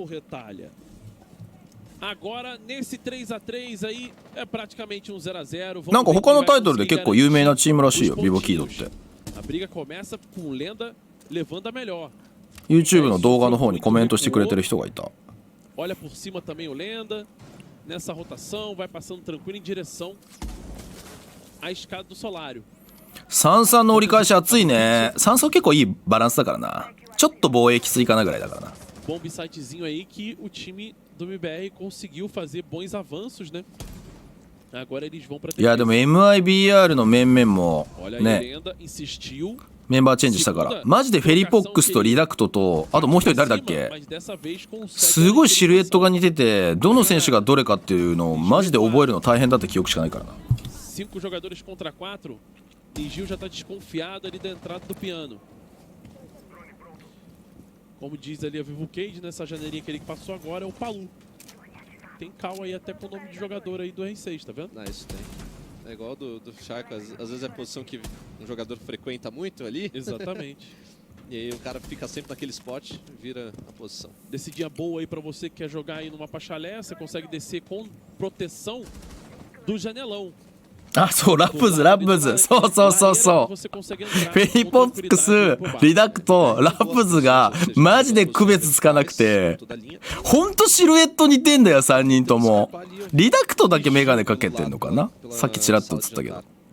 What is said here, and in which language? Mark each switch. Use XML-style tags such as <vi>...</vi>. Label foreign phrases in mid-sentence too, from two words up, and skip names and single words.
<ja>なんか他のタイトルで結構有名なチームらしいよ、ビボキードって。YouTube の動画の方にコメントしてくれてる人がいた。33の折り返し熱いね。33結構いいバランスだからな。ちょっと防衛きついかなぐらいだからな。</ja> <pt>Bom sitezinho aí que o time do mibr conseguiu fazer bons avanços, né? Agora eles vão para.</pt> <ja>いやでも mibr の面々もね、メンバーチェンジしたから、マジでフェリポックスとリダクトと、あともう一人誰だっけ、すごいシルエットが似てて、どの選手がどれかっていうのをマジで覚えるの大変だって記憶しかないからな。</ja> <pt>5 jogadores contra 4 e Gil já tá desconfiado ali da entrada do piano. Como diz ali a Vivo Cage, nessa janelinha que ele passou agora é o Palu. Tem cal aí até com o nome de jogador aí do R6, tá vendo? Ah, isso tem. É igual do Chaco, às vezes é a posição que um jogador frequenta muito ali. Exatamente. E aí o cara fica sempre naquele spot, vira a posição. Descidinha boa aí pra você que quer jogar aí numa pachalé, você consegue descer com proteção do janelão.</pt> <ja>あ、そう、ラップズ、そうそうそうそう。フェリポックス、リダクト、ラップズがマジで区別つかなくて、ほんとシルエット似てんだよ、3人とも。リダクトだけメガネかけてんのかな、さっきチラッと映ったけど。</ja>